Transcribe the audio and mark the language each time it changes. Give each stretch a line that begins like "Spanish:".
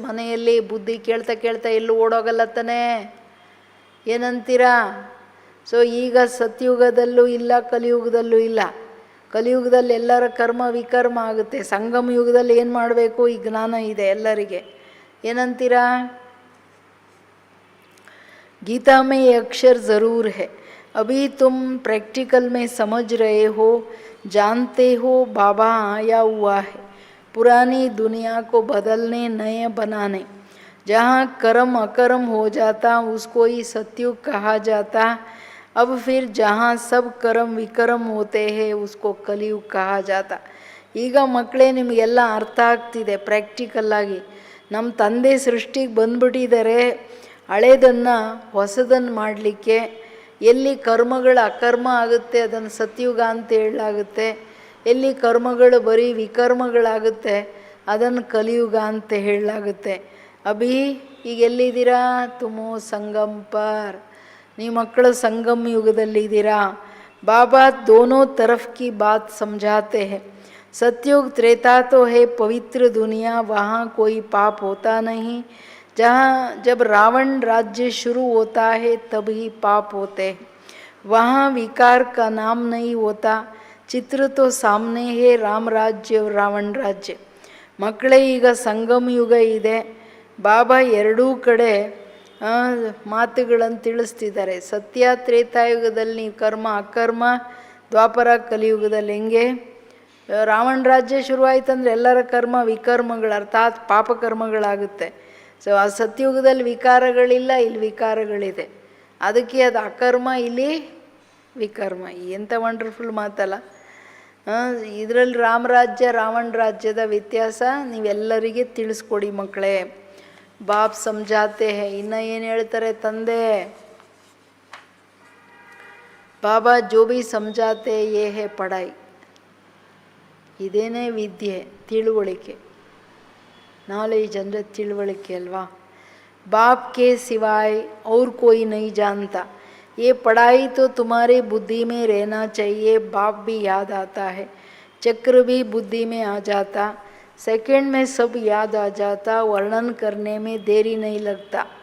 Kannada: ಮನೆಯಲ್ಲಿ ಬುದ್ಧಿ ಕೇಳ್ತಾ ಕೇಳ್ತಾ ಎಲ್ಲೂ ಓಡೋಗಲ್ಲ ತಾನೇ, ಏನಂತೀರಾ? ಸೊ ಈಗ ಸತ್ಯುಗದಲ್ಲೂ ಇಲ್ಲ, ಕಲಿಯುಗದಲ್ಲೂ ಇಲ್ಲ. ಕಲಿಯುಗದಲ್ಲಿ ಎಲ್ಲರ ಕರ್ಮ ವಿಕರ್ಮ ಆಗುತ್ತೆ. ಸಂಗಮ ಯುಗದಲ್ಲಿ ಏನು ಮಾಡಬೇಕು ಈ ಜ್ಞಾನ ಇದೆ ಎಲ್ಲರಿಗೆ. ಏನಂತೀರಾ?
Hindi: गीता में ये अक्षर ज़रूर है, अभी तुम प्रैक्टिकल में समझ रहे हो, जानते हो बाबा आया हुआ है पुरानी दुनिया को बदलने, नए बनाने। जहाँ कर्म अकर्म हो जाता उसको ही सत्युग कहा जाता। अब फिर जहाँ सब कर्म विकर्म होते हैं उसको कलियुग कहा जाता।
Kannada: ಈಗ ಮಕ್ಕಳೇ ನಿಮಗೆಲ್ಲ ಅರ್ಥ ಆಗ್ತಿದೆ ಪ್ರಾಕ್ಟಿಕಲ್ಲಾಗಿ. ನಮ್ಮ ತಂದೆ ಸೃಷ್ಟಿಗೆ ಬಂದ್ಬಿಟ್ಟಿದ್ದಾರೆ ಹಳೇದನ್ನು ಹೊಸದನ್ನು ಮಾಡಲಿಕ್ಕೆ. ಎಲ್ಲಿ ಕರ್ಮಗಳು ಅಕರ್ಮ ಆಗುತ್ತೆ ಅದನ್ನು ಸತ್ಯುಗ ಅಂತ ಹೇಳಲಾಗುತ್ತೆ, ಎಲ್ಲಿ ಕರ್ಮಗಳು ಬರೀ ವಿಕರ್ಮಗಳಾಗುತ್ತೆ ಅದನ್ನು ಕಲಿಯುಗ ಅಂತ ಹೇಳಲಾಗುತ್ತೆ. ಅಭಿ ಈಗ ಎಲ್ಲಿದ್ದೀರಾ?
Hindi: ತುಮೋ ಸಂಗಮ್ ಪರ್,
Kannada: ನೀವು ಮಕ್ಕಳು ಸಂಗಮ್ ಯುಗದಲ್ಲಿದ್ದೀರಾ.
Hindi: ಬಾಬಾ ದೋನೋ तरफ की बात समझाते हैं। सतयुग त्रेता तो है पवित्र दुनिया, वहाँ कोई पाप होता नहीं। जहाँ जब रावण राज्य शुरू होता है तभी पाप होते हैं, वहाँ विकार का नाम नहीं होता। चित्र तो सामने है, राम राज्य और रावण राज्य।
Kannada: ಮಕ್ಕಳೇ ಈಗ ಸಂಗಮ ಯುಗ ಇದೆ. ಬಾಬಾ ಎರಡೂ ಕಡೆ ಮಾತುಗಳನ್ನು ತಿಳಿಸ್ತಿದ್ದಾರೆ. ಸತ್ಯ ತ್ರೇತಾಯುಗದಲ್ಲಿ ನೀವು ಕರ್ಮ ಅಕರ್ಮ, ದ್ವಾಪರ ಕಲಿಯುಗದಲ್ಲಿ ಹೆಂಗೆ ರಾವಣ ರಾಜ್ಯ ಶುರುವಾಯ್ತಂದ್ರೆ ಎಲ್ಲರ ಕರ್ಮ ವಿಕರ್ಮಗಳು ಅರ್ಥಾತ್ ಪಾಪಕರ್ಮಗಳಾಗುತ್ತೆ. ಸೊ ಆ ಸತ್ಯುಗದಲ್ಲಿ ವಿಕಾರಗಳಿಲ್ಲ, ಇಲ್ಲಿ ವಿಕಾರಗಳಿದೆ. ಅದಕ್ಕೆ ಅದು ಅಕರ್ಮ, ಇಲ್ಲಿ ವಿಕರ್ಮ. ಎಂಥ ವಂಡರ್ಫುಲ್ ಮಾತಲ್ಲ. ಇದರಲ್ಲಿ ರಾಮರಾಜ್ಯ ರಾವಣ ರಾಜ್ಯದ ವ್ಯತ್ಯಾಸ ನೀವೆಲ್ಲರಿಗೆ ತಿಳಿಸ್ಕೊಡಿ ಮಕ್ಕಳೇ.
Hindi: ಬಾಪ್ ಸಮಜಾತೆ ಹೇ.
Kannada: ಇನ್ನು ಏನು ಹೇಳ್ತಾರೆ ತಂದೆ?
Hindi: ಬಾಬಾ ಜೋ ಭಿ ಸಮಜಾತೆ ಯೇ ಹೇ ಪಢಾಯಿ.
Kannada: ಇದೇನೇ ವಿದ್ಯೆ, ತಿಳುವಳಿಕೆ, ನಾಲೆಜ್ ಅಂದರೆ ತಿಳುವಳಿಕೆ ಅಲ್ವಾ.
Hindi: बाप के सिवाय और कोई नहीं जानता। ये पढ़ाई तो तुम्हारी बुद्धि में रहना चाहिए। बाप भी याद आता है, चक्र भी बुद्धि में आ जाता, सेकंड में सब याद आ जाता, वर्णन करने में देरी नहीं लगता।